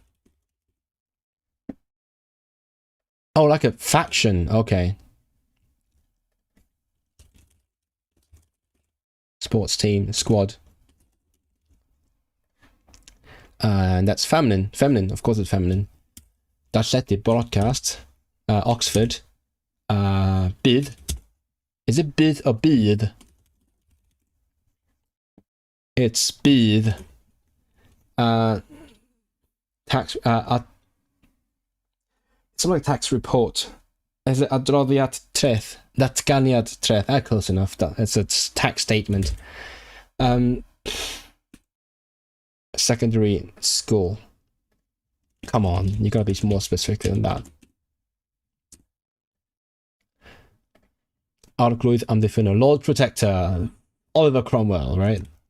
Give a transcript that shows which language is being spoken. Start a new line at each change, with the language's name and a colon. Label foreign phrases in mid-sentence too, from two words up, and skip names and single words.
English: Oh, like a faction. Okay. Sports team, squad. And that's feminine. Feminine, of course it's feminine. Darlledu broadcast. Oxford. Bydd. Is it bydd or byd? It's bydd. Tax. Something like tax report. Is it
Welsh: adroddiad treth? Datganiad treth.
English: Close enough. It's a tax statement. Secondary school. Come on, you gotta be more specific than that.
Welsh: Arglwydd Amddiffyn,
English: Lord Protector, Oliver Cromwell, right?